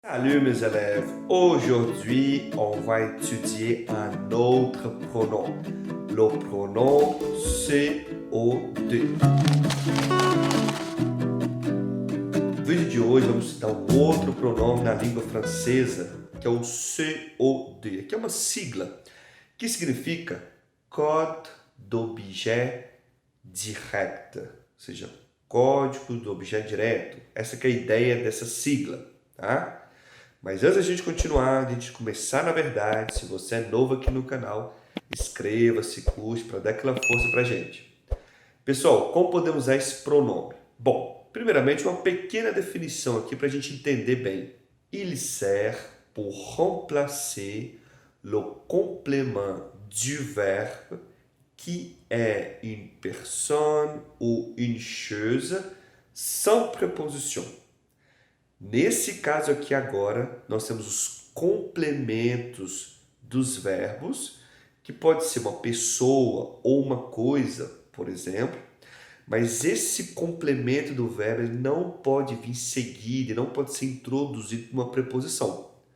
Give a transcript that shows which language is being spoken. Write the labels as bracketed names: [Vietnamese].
[French] Salut mes élèves, aujourd'hui on va étudier un autre pronom, le pronom COD. [Portuguese] No vídeo de hoje vamos estudar um outro pronome na língua francesa, que é o COD, que é uma sigla, que significa Code d'objet direct, ou seja, código do objeto direto. Essa que é a ideia dessa sigla, tá? Mas antes da gente continuar, a gente começar na verdade, se você é novo aqui no canal, inscreva-se, curte, para dar aquela força pra gente. Pessoal, como podemos usar esse pronome? Bom, primeiramente uma pequena definição aqui para a gente entender bem. [French] Il sert pour remplacer le complément du verbe qui est une personne ou une chose sans preposição. [Portuguese] Nesse caso aqui agora, nós temos os complementos dos verbos, que pode ser uma pessoa ou uma coisa, por exemplo, mas esse complemento do verbo ele não pode vir seguido, não pode ser introduzido uma preposição.